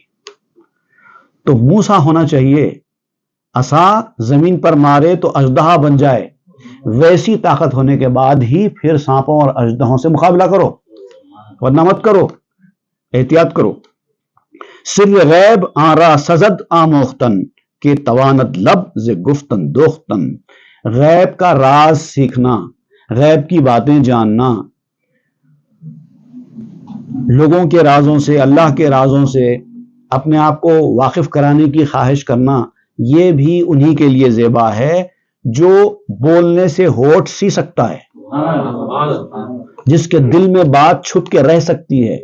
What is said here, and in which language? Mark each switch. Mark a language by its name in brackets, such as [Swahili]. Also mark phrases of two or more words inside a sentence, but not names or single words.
[Urdu] تو موسیٰ ہونا چاہیے، عصا زمین پر مارے تو اژدہا بن جائے، ویسی طاقت ہونے کے بعد ہی پھر سانپوں اور اژدہوں سے مقابلہ کرو، ورنہ مت کرو، احتیاط کرو۔ [Persian] سر غیب آرا سزد آموختن کے تواند لب ز گفتن دوختن. [Urdu] غیب کا راز سیکھنا، غیب کی باتیں جاننا، لوگوں کے رازوں سے، اللہ کے رازوں سے اپنے آپ کو واقف کرانے کی خواہش کرنا، یہ بھی انہی کے لیے زیبا ہے جو بولنے سے ہونٹ سی سکتا ہے، جس کے دل میں بات چھپ کے رہ سکتی ہے.